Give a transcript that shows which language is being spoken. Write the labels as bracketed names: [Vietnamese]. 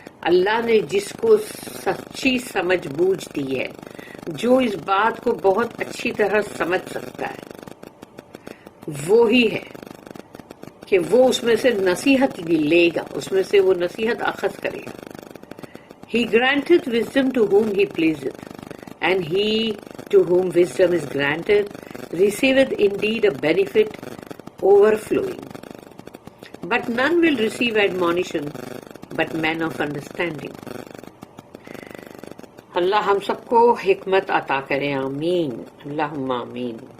[Urdu] اللہ نے جس کو سچی سمجھ بوجھ دی ہے، جو اس بات کو بہت اچھی طرح سمجھ سکتا ہے، وہی ہے کہ وہ اس میں سے نصیحت لے گا، اس میں سے وہ نصیحت اخذ کرے گا. [English] He granteth wisdom to whom he pleaseth, and he to whom wisdom is granted receiveth indeed a benefit overflowing. But none will receive admonition but men of understanding. [Urdu] اللہ ہم سب کو حکمت عطا کرے. آمین، اللہم آمین.